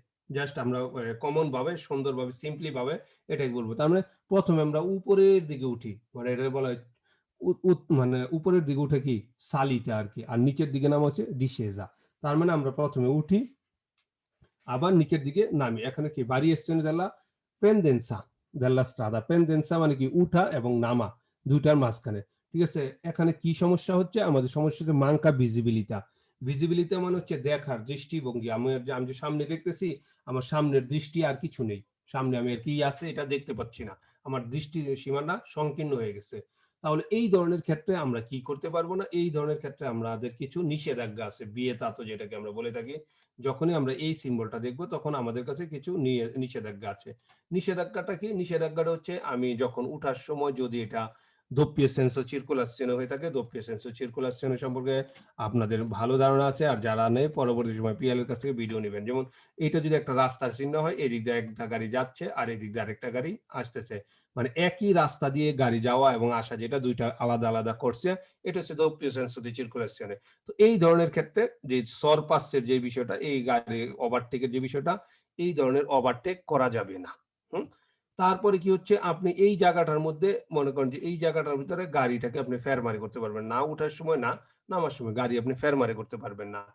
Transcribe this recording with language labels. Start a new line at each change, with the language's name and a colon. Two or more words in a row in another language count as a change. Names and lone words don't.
Bangla: জাস্ট আমরা কমন ভাবে, সুন্দরভাবে, সিম্পলি ভাবে এটাই বলবো। তার মানে প্রথমে আমরা উপরের দিকে উঠি, মানে এটা বলা হয় মানে উপরের দিকে উঠে কি সালিটা আর কি, আর নিচের দিকে নাম হচ্ছে ডিসেজা। তার মানে আমরা প্রথমে উঠি, আবার নিচের দিকে নামি। এখানে কি
Italian: variazione della pendenza della strada,
Bangla: pendenza মানে কি উঠা এবং নামা, দুইটার মাঝখানে। ঠিক আছে? এখানে কি সমস্যা হচ্ছে? আমাদের সমস্যা হচ্ছে
Italian: manca visibilità.
Bangla: ভিজিবিলিটা মানে হচ্ছে দেখার দৃষ্টিভঙ্গি। আমি যে সামনে দেখতেছি, আমার সামনের দৃষ্টি আর কিছু নেই। সামনে আমি আর কি আছে এটা দেখতে পাচ্ছি না। আমার দৃষ্টি সীমানা সংকীর্ণ হয়ে গেছে। তাহলে এই ধরনের ক্ষেত্রে আমরা কি করতে পারবো না? এই ধরনের ক্ষেত্রে আমাদের কিছু নিষেধাজ্ঞা আছে। বিয়েতাতো যেটাকে আমরা বলে থাকি। যখনই আমরা এই সিম্বলটা দেখব, তখন আমাদের কাছে কিছু নিষেধাজ্ঞা আছে। নিষেধাজ্ঞাটা কি? নিষেধাজ্ঞাটা হচ্ছে আমি যখন উঠার সময় যদি এটা
Italian: doppio senso circolazione
Bangla: হয়ে থাকে,
Italian: doppio senso circolazione
Bangla: সম্পর্কে আপনাদের ভালো ধারণা আছে, আর যারা নেই পরবর্তী সময় পিএল এর কাছ থেকে ভিডিও নেবেন। যেমন এটা যদি একটা রাস্তার চিহ্ন হয়, এদিক দিয়ে একটা গাড়ি যাচ্ছে আর এদিক দিয়ে আরেকটা গাড়ি আসতেছে, মানে একই রাস্তা দিয়ে গাড়ি যাওয়া এবং আসা, যেটা দুইটা আলাদা আলাদা করছে, এটা হচ্ছে
Italian: doppio senso di circolazione।
Bangla: তো এই ধরনের ক্ষেত্রে যে সরপাসের যে বিষয়টা, এই গাড়ি ওভারটেকের যে বিষয়টা, এই ধরনের ওভারটেক করা যাবে না। হুম? তারপরে কি হচ্ছে, আপনি এই জায়গাটার মধ্যে মনে করেন যে এই জায়গাটার ভিতরে গাড়িটাকে আপনি ফেরমারি করতে পারবেন না, উঠার সময় না, নামার সময় গাড়ি আপনি ফেরমারি করতে পারবেন না।